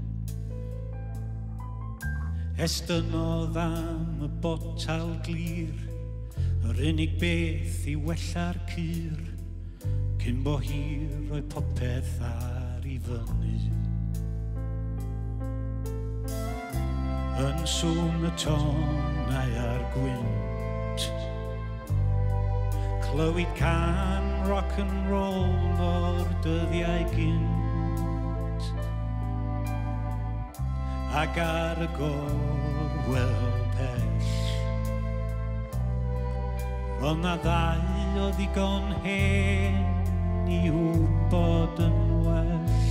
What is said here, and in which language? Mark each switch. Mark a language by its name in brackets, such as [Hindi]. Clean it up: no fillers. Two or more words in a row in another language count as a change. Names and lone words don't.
[Welsh] Estynodd am y botal glir, yr unig beth i wella'r cyr, cyn bo hir o'i popeth ar I fyny. Yn sŵn y tonau a'r gwynt, clywed can [English] rock and roll [Welsh] o'r dyddiau gynt, ac ar y gorwel pell roedd na ddau o ddigon hen I wybod yn well,